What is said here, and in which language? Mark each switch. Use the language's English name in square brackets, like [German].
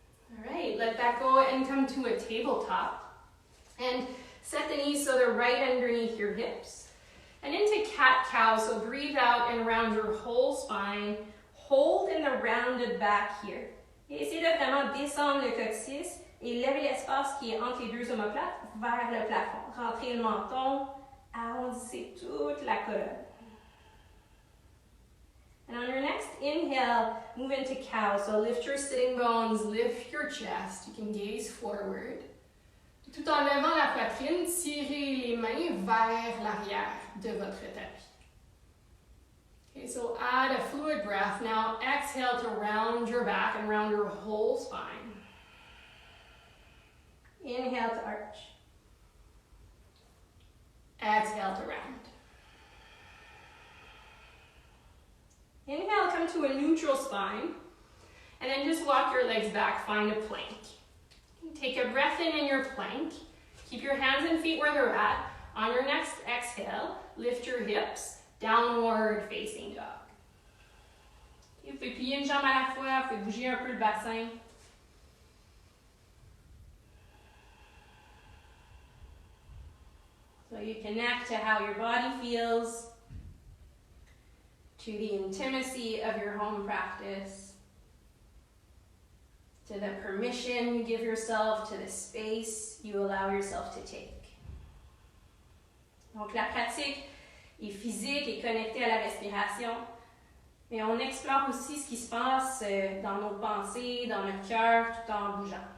[English] All right, let that go and come to a tabletop. And set the knees so they're right underneath your hips. And into cat-cow, so breathe out and round your whole spine. Hold in the rounded back here. [French] Et essayez de vraiment descendre le coccyx et lever l'espace qui est entre les deux omoplates vers le plafond. Rentrez le menton, arrondissez toute la colonne. [English] And on your next inhale, move into cow. So lift your sitting bones, lift your chest. You can gaze forward. [French] Tout en levant la poitrine, tirez les mains vers l'arrière de votre tapis. [English] Okay, so add a fluid breath. Now exhale to round your back and round your whole spine. Inhale to arch. Exhale to round. Inhale, come to a neutral spine. And then just walk your legs back, find a plank. Take a breath in your plank. Keep your hands and feet where they're at. On your next exhale, lift your hips, downward facing dog. [French] Vous pouvez plier une jambe à la fois, vous pouvez bouger un peu le bassin. [English] So you connect to how your body feels, to the intimacy of your home practice, to the permission you give yourself, to the space you allow yourself to take. [French] Donc la pratique est physique et connectée à la respiration, mais on explore aussi ce qui se passe dans nos pensées, dans notre cœur, tout en bougeant.